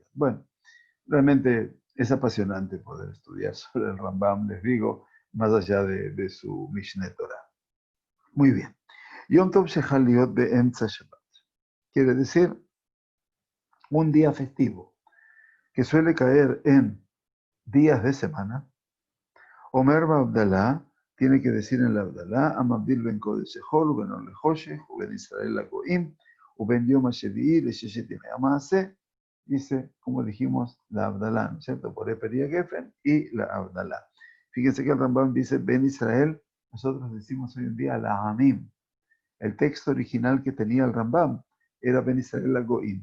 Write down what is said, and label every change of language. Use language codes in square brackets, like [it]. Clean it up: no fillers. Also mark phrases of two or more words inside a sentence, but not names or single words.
[es] Bueno, realmente es apasionante poder estudiar sobre el Rambam, les digo, más allá de su Mishneh Torah. Muy bien. [he] יום טוב שחל להיות באמצע שבת. [es] Quiere decir un día festivo que suele caer en días de semana. [he] אומר בהבדלה [es] tiene que decir en la [he] Abdalá, המבדיל בין קודש לחול, בין אור לחושך, בין ישראל לגויים, בין יום השביעי לששת ימי המעשה, [es] dice, como dijimos, la Abdalá, ¿no es cierto? [he] בורא פרי הגפן [es] y la Abdalá. Fíjense que el Rambam dice, [he] בין ישראל, [es] nosotros decimos hoy en día [he] לעמים. [es] El texto original que tenía el Rambam era [he] בין ישראל לגויים.